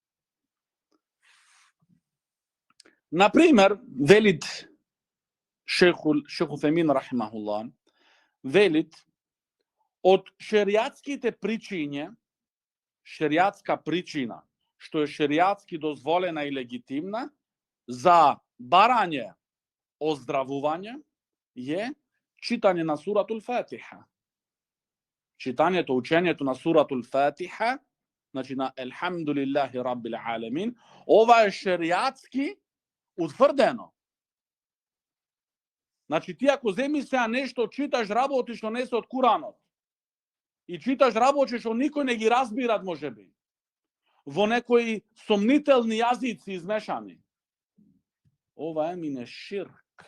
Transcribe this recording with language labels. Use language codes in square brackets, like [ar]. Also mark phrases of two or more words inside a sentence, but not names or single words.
[mk] Например, велит шейх Уфемин рахимахуллах, велит од шеријатските причини, шеријатска причина, што е шеријатски дозволена и легитимна, за барање оздравување, je čitanje na suratul Fatiha. Čitaњето, учењето на суратул Фатиха, значи на [ar] الحمد لله رب العالمين, [mk] ова е шеријатски утврдено. Значи ти ако земи сега нешто, читаш работи што не се од Куранот, и читаш работи што никој не ги разбират можеби, во некои сомнителни јазици измешани, ова е [ar] من شرك.